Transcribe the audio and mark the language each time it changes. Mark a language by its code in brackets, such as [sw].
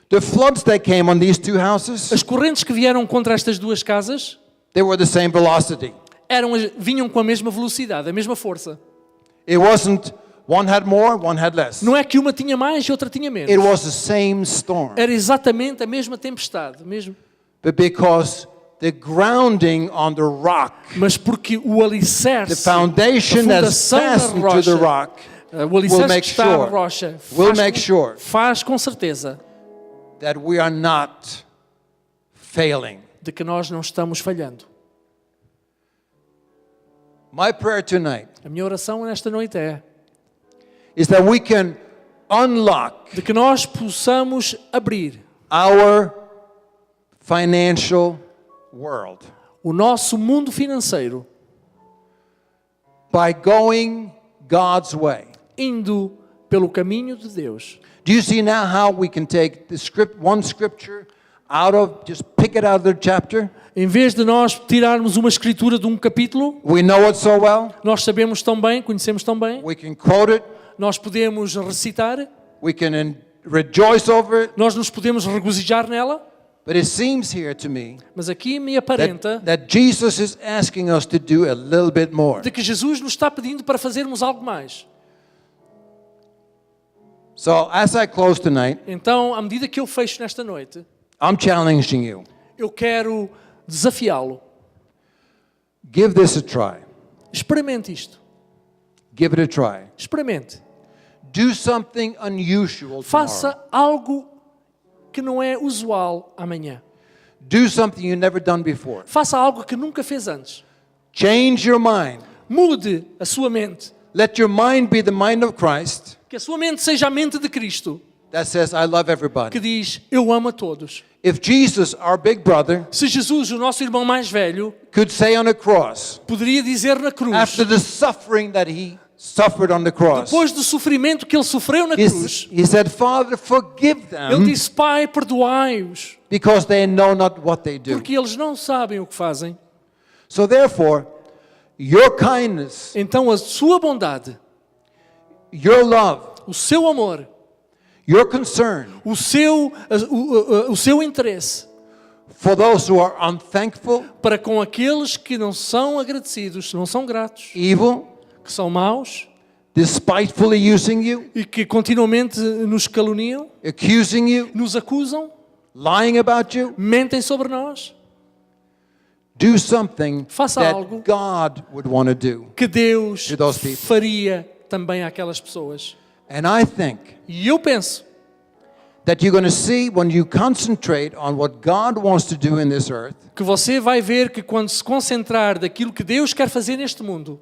[en] The floods that came on these two houses, [pt] As correntes que vieram contra estas duas casas [en] they were the same velocity. [pt] vinham com a mesma velocidade, a mesma força. [en] It wasn't one had more, one had less. [pt] Não é que uma tinha mais e outra tinha menos. [en] It was the same storm. [pt] Era exatamente a mesma tempestade, mesmo. [en] But because the grounding on the rock, [pt] Mas porque o alicerce, [en] the foundation [pt] a [en] that's [pt] fundação na [en] fastened to the [pt] rocha, [en] rock, [pt] o [en] will [pt] alicerce [en] make [pt] que está na [en] sure, [pt] rocha, [en] will make sure [pt] faz com certeza [en] that we are not failing. [pt] de que nós não estamos falhando. [en] My prayer tonight [pt] A minha oração nesta noite é [en] is that we can unlock [pt] de que nós possamos abrir [en] our financial world [pt] o nosso mundo financeiro [en] by going God's way. [pt] indo pelo caminho de Deus. [en] Do you see now how we can take the one scripture out of, just pick it out of the chapter? [pt] Em vez de nós tirarmos uma escritura de um capítulo, [en] We know it so well. [pt] nós sabemos tão bem, conhecemos tão bem, [en] We can quote it. [pt] nós podemos recitar, [en] We can rejoice over it. [pt] nós nos podemos regozijar nela, [en] But it seems here to me [pt] mas aqui me aparenta [en] that Jesus is asking us to do a little bit more. [pt] de que Jesus nos está pedindo para fazermos algo mais. [en] So as I close tonight, [pt] Então, à medida que eu fecho nesta noite, [en] I'm challenging you. [pt] eu quero desafiá-lo. [en] Give this a try. [pt] Experimente isto. [en] Give it a try. [pt] Experimente. [en] Do something unusual tomorrow. [pt] Faça algo que não é usual amanhã. [en] Do something you've never done before. [pt] Faça algo que nunca fez antes. [en] Change your mind. [pt] Mude a sua mente. [en] Let your mind be the mind of Christ [pt] Que a sua mente seja a mente de Cristo, [en] that says, I love [pt] que [en] everybody. [pt] diz, eu amo a todos. [en] If Jesus, our big brother, [pt] Se Jesus, o nosso irmão mais velho, [en] could say on a cross, [pt] poderia dizer na cruz, [en] after the suffering that he suffered on the cross, [pt] depois do sofrimento que ele sofreu na cruz, [en] he said, Father, forgive [pt] ele [en] them [pt] disse: Pai, perdoai-os, [en] because they know not what they do. [pt] porque eles não sabem o que fazem. [en] So therefore, your kindness, [pt] Então a sua bondade, [en] your love, [pt] o seu amor, [en] your concern [pt] o seu interesse [en] for those who are unthankful, [pt] para com aqueles que não são agradecidos, não são gratos, [en] evil, [pt] que são maus [en] despitefully using you, [pt] e que continuamente nos caluniam, [en] accusing you, [pt] nos acusam, [en] lying about you, [pt] mentem sobre nós. [en] do something [pt] Faça [en] that [pt] algo [en] God would want to do. [pt] Que Deus [en] To those people. [pt] faria também àquelas pessoas. [en] And I think [pt] E eu penso [en] that you're going to see when you concentrate on what God wants to do in this earth, [pt] que você vai ver que quando se concentrar daquilo que Deus quer fazer neste mundo,